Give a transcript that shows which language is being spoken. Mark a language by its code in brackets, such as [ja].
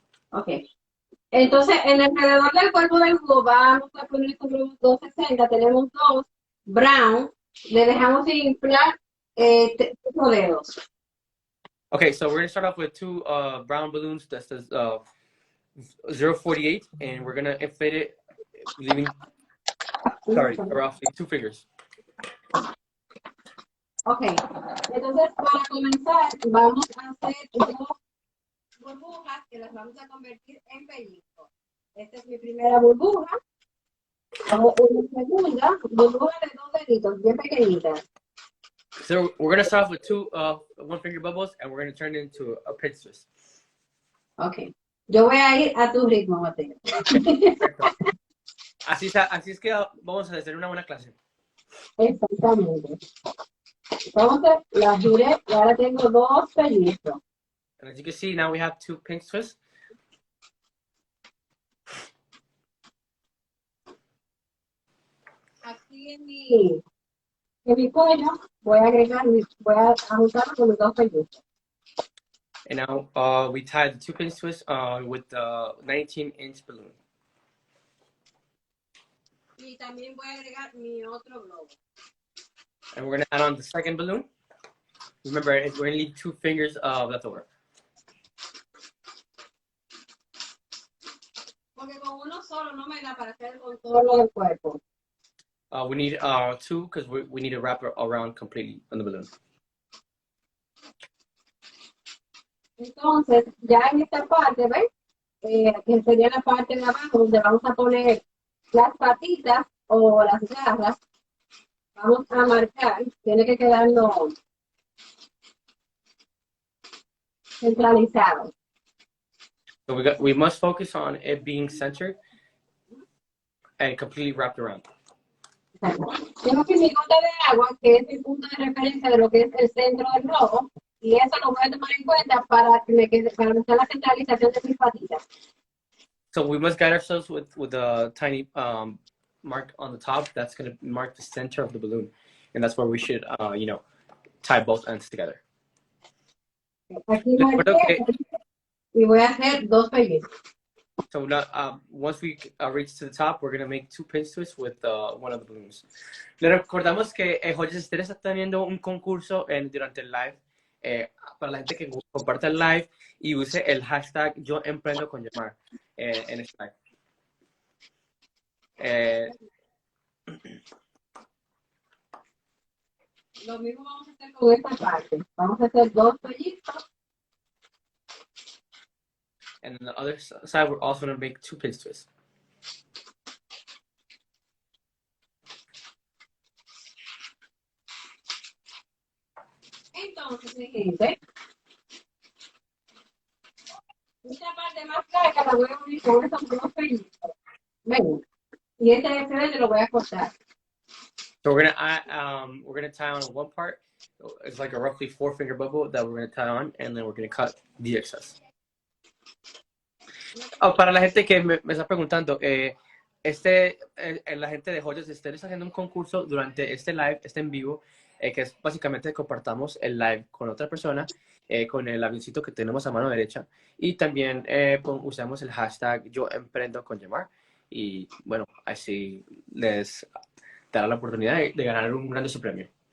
[es] Ok. Entonces, en el alrededor del cuerpo del búho vamos a poner estos globos 260, tenemos 2 brown, le dejamos inflar 3 dedos. [en] Okay, so we're going to start off with 2 brown balloons that says 048, and we're going to inflate it, leaving, roughly 2 fingers. [es] Ok, entonces para comenzar vamos a hacer 2 burbujas que las vamos a convertir en pellizcos. Esta es mi primera burbuja. Hago una segunda burbuja de 2 deditos, bien pequeñitas. [en] So we're going to start off with 2 one-finger bubbles, and we're going to turn it into a pinch twist. [es] Ok, yo voy a ir a tu ritmo, Mateo. Así es que vamos a hacer una buena clase. Exactamente. Entonces, las giré y ahora tengo 2 pellizcos. [en] And as you can see, now we have 2 pinch twists. [es] Aquí en mi cuello voy a ajustarlo con los 2 pellizcos. [en] And now we tied the 2 pinch twists with the 19-inch balloon. [es] Y también voy a agregar mi otro globo. [en] And we're going to add on the second balloon. Remember, we're going to leave 2 fingers left over. [es] Porque con uno solo no me da para hacer el contorno del cuerpo. [en] We need 2 because we need to wrap it around completely on the balloon. [es] Entonces, ya en esta parte, ¿ves? Que sería la parte de abajo donde vamos a poner las patitas o las garras. Vamos a marcar, tiene que quedarnos centralizado. [en] So we must focus on it being centered and completely wrapped around. [es] Tengo que mi gota de agua, que es mi punto de referencia de lo que es el centro del globo, y eso lo voy a tomar en cuenta para que me quede, para mostrar la centralización de mis patitas. [en] So we must guide ourselves with a tiny mark on the top that's going to mark the center of the balloon, and that's where we should, tie both ends together. [es] Aquí marqué y voy a hacer 2 pellizcos. [en] So once we reach to the top, we're going to make 2 pinch twists with one of the balloons. [es] Le recordamos que Joyas Esther está teniendo un concurso durante el live. Para la gente que comparte el live y use el hashtag Yo Emprendo con Llamar en este live. Lo mismo vamos a hacer con esta parte. Vamos a hacer 2 pellizcos. [en] And on the other side, we're also going to make 2 pinch twists. [es] Entonces, mi gente, esta parte más larga la voy a unir con estos 2 pellizcos. Ven, y este excedente lo voy a cortar. [en] So we're gonna tie on one part. It's like a roughly 4-finger bubble that we're gonna tie on, and then we're gonna cut the excess. [es] Para la gente que me está preguntando, la gente de Joyas Esther está haciendo un concurso durante este live, en vivo, que es básicamente compartamos el live con otra persona, con el avioncito que tenemos a mano derecha, y también usamos el hashtag Yo Emprendo con Llamar, y bueno, así les dará la oportunidad de ganar un grandioso premio.